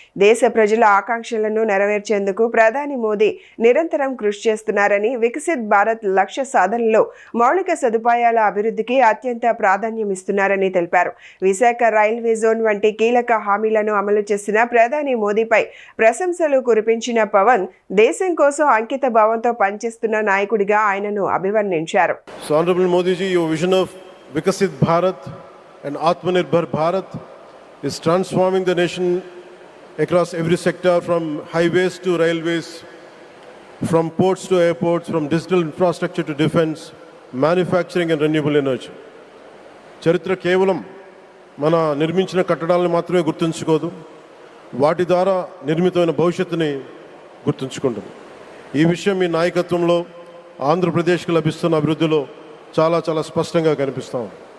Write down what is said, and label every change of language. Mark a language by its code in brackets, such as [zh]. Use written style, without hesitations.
[te] దేశ ప్రజల ఆకాంక్షలను నెరవేర్చేందుకు ప్రధాని మోదీ నిరంతరం కృషి చేస్తున్నారని, వికసిత్ భారత్ లక్ష్య సాధనలో మౌలిక సదుపాయాల అభివృద్ధికి అత్యంత ప్రాధాన్యమిస్తున్నారని తెలిపారు. విశాఖ రైల్వే జోన్ వంటి కీలక హామీలను అమలు చేసిన ప్రధాని మోదీపై ప్రశంసలు కురిపించిన పవన్, దేశం కోసం అంకిత భావంతో పనిచేస్తున్న నాయకుడిగా ఆయనను అభివర్ణించారు. [en] Honorable Modi ji, your vision of Vikasit Bharat and Atmanirbhar Bharat is transforming the nation across every sector, from highways to railways, from ports to airports, from digital infrastructure to defense, manufacturing and renewable energy. [te] చరిత్ర కేవలం మన నిర్మించిన కట్టడాలను మాత్రమే గుర్తుంచుకోదు, వాటి ద్వారా నిర్మితమైన భవిష్యత్తుని గుర్తుంచుకుంటుంది. ఈ విషయం మీ నాయకత్వంలో ఆంధ్రప్రదేశ్కి లభిస్తున్న అభివృద్ధిలో చాలా చాలా స్పష్టంగా కనిపిస్తూ ఉంది.